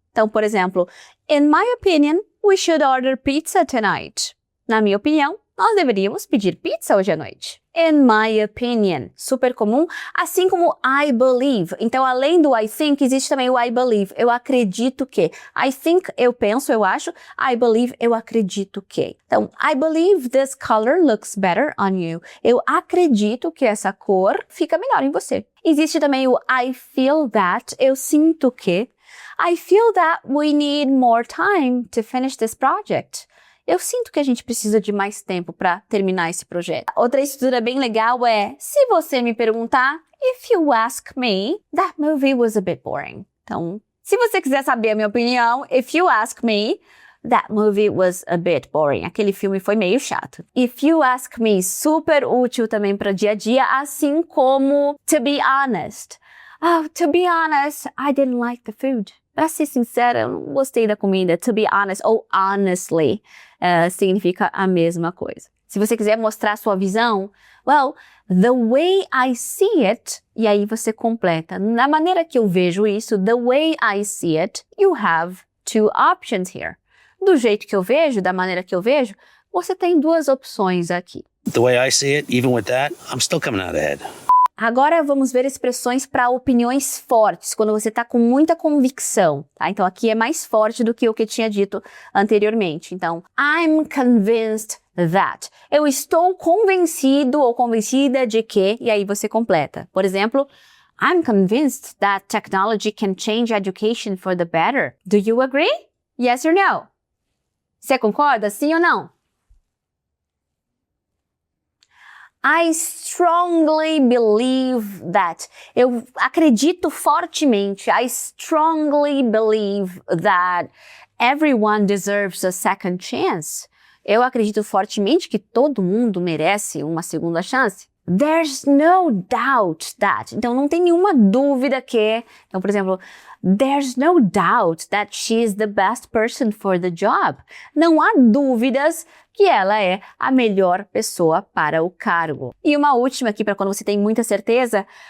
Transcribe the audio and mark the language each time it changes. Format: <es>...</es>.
<pt>Então, por exemplo,</pt> <en>in my opinion, we should order pizza tonight.</en> <pt>Na minha opinião, nós deveríamos pedir pizza hoje à noite.</pt> <en>In my opinion,</en> <pt>super comum, assim como</pt> <en>I believe.</en> <pt>Então, além do</pt> <en>I think,</en> <pt>existe também o</pt> <en>I believe.</en> <pt>Eu acredito que.</pt> <en>I think,</en> <pt>eu penso, eu acho.</pt> <en>I believe,</en> <pt>eu acredito que. Então,</pt> <en>I believe this color looks better on you.</en> <pt>Eu acredito que essa cor fica melhor em você. Existe também o</pt> <en>I feel that,</en> <pt>eu sinto que.</pt> <en>I feel that we need more time to finish this project.</en> <pt>Eu sinto que a gente precisa de mais tempo para terminar esse projeto. Outra estrutura bem legal é, se você me perguntar,</pt> <en>if you ask me, that movie was a bit boring.</en> <pt>Então, se você quiser saber a minha opinião,</pt> <en>if you ask me, that movie was a bit boring.</en> <pt>Aquele filme foi meio chato.</pt> <en>If you ask me,</en> <pt>super útil também para dia a dia, assim como</pt> <en>to be honest. Oh, to be honest, I didn't like the food.</en> <pt>Pra ser sincera, eu não gostei da comida.</pt> <en>To be honest,</en> <pt>ou</pt> <en>honestly,</en> <pt>significa a mesma coisa. Se você quiser mostrar a sua visão,</pt> <en>well, the way I see it,</en> <pt>e aí você completa. Na maneira que eu vejo isso,</pt> <en>the way I see it, you have two options here.</en> <pt>Do jeito que eu vejo, da maneira que eu vejo, você tem duas opções aqui.</pt> <en>The way I see it, even with that, I'm still coming out ahead.</en> <pt>Agora vamos ver expressões para opiniões fortes, quando você está com muita convicção, tá? Então aqui é mais forte do que o que eu tinha dito anteriormente. Então,</pt> <en>I'm convinced that.</en> <pt>Eu estou convencido ou convencida de que, e aí você completa. Por exemplo,</pt> <en>I'm convinced that technology can change education for the better. Do you agree? Yes or no?</en> <pt>Você concorda? Sim ou não?</pt> <en>I strongly believe that.</en> <pt>Eu acredito fortemente.</pt> <en>I strongly believe that everyone deserves a second chance.</en> <pt>Eu acredito fortemente que todo mundo merece uma segunda chance.</pt> <en>There's no doubt that.</en> <pt>Então, não tem nenhuma dúvida que... Então, por exemplo,</pt> <en>there's no doubt that she is the best person for the job.</en> <pt>Não há dúvidas que ela é a melhor pessoa para o cargo. E uma última aqui, para quando você tem muita certeza.</pt>